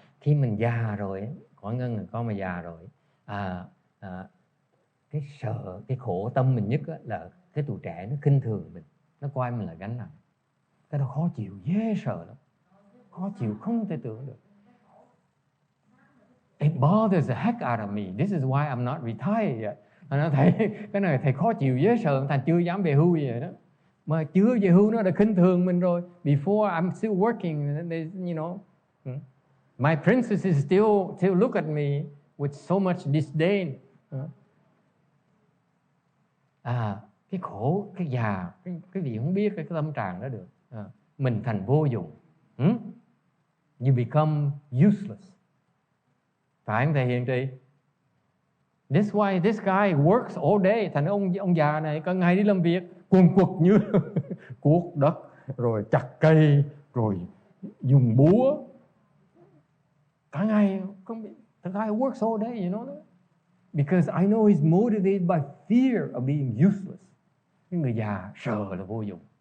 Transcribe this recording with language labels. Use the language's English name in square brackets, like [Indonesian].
[Vietnamese] Khi mình già rồi, Quảng Ngân là con mà già rồi, cái sợ, cái khổ tâm mình nhất là cái tuổi trẻ nó khinh thường mình, nó coi mình là gánh nặng. Cái đó khó chịu, dễ sợ lắm, khó chịu không thể tưởng được. [English] It bothers the heck out of me. This is why I'm not retired yet. [Vietnamese] Nó thầy, cái này thầy khó chịu dễ sợ, thành chưa dám về hưu vậy đó. Mà chưa về hưu nó đã khinh thường mình rồi. [English] Before I'm still working, you know, my princesses still look at me with so much disdain. [Vietnamese] Cái khổ, cái già, cái gì không biết cái tâm trạng đó được. Mình thành vô dụng. [English] You become useless. [Vietnamese] Phải không thầy Hiền Trì? [English] That's why this guy works all day. [Vietnamese] Thành ông già này cả ngày đi làm việc, quần quật như cuốc đất, rồi chặt cây, rồi dùng búa. Cả ngày không biết. [English] The guy works all day, you know that? Because I know he's motivated by fear of being useless. [Vietnamese] Cái người già sợ là vô dụng.